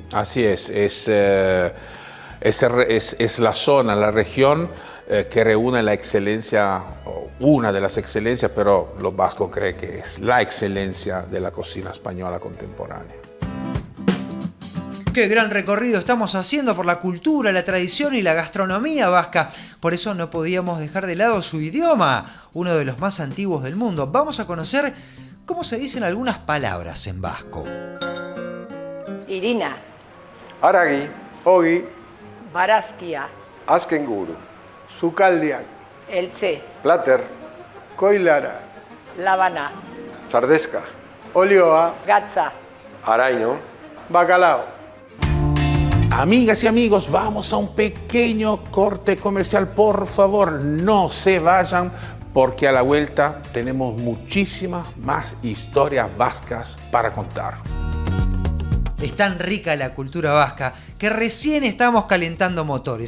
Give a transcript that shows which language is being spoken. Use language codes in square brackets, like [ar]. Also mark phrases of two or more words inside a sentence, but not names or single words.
[es] Así es la zona, la región que reúne la excelencia, una de las excelencias, pero los vascos creen que es la excelencia de la cocina española contemporánea. Qué gran recorrido estamos haciendo por la cultura, la tradición y la gastronomía vasca. Por eso no podíamos dejar de lado su idioma, uno de los más antiguos del mundo. Vamos a conocer cómo se dicen algunas palabras en vasco. [eu] Irina. Aragi. Ogi. Barazkia. Azkenguru. Sukaldiak. Eltze. Plater. Koilara. Labana. Sardeska. Olioa. Gatza. Araino. Bacalao. [es] Amigas y amigos, vamos a un pequeño corte comercial. Por favor, no se vayan, porque a la vuelta tenemos muchísimas más historias vascas para contar. Es tan rica la cultura vasca que recién estamos calentando motores.